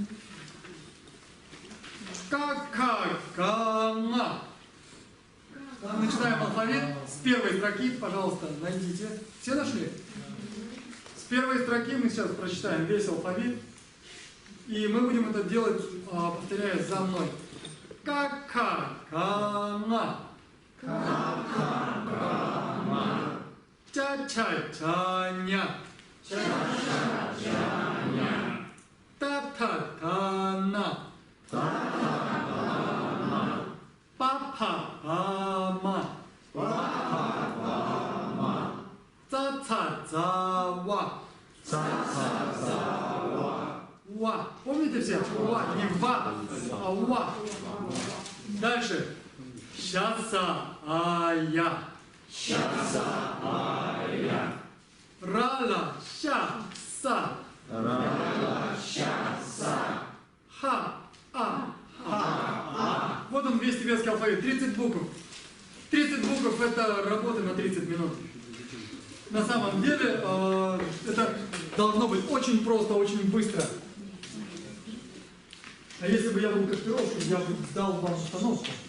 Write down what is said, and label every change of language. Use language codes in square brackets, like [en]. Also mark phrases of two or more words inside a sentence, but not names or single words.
[ru] Ка-ка-ка-на. Начинаем алфавит с первой строки, пожалуйста, найдите. Все нашли? С первой строки мы сейчас прочитаем весь алфавит. И мы будем это делать, повторяя за мной. Ка-ка-ка-на. Ка-ка-ка-на. Ча-ча-ча-ня. Ча-ча-ча-ня. Та-та-та-на. Та-та-та-на. Па-па-па-ма. Па-па-па-ма. Ца-ца-ца-ва. Ца-ца-ца-ва. Уа. Помните все? Уа. Не ва, а уа. Дальше. Ща-са-а-я. Ща-са-а-я. Ра-ла-ща-са. Ра-ла-ща-са. Ха-а-ха-а. Вот он весь тибетский алфавит. 30 букв. 30 букв это работа на 30 минут. На самом деле это должно быть очень просто, очень быстро. А если бы я был Кашпировским, я бы дал вам установку.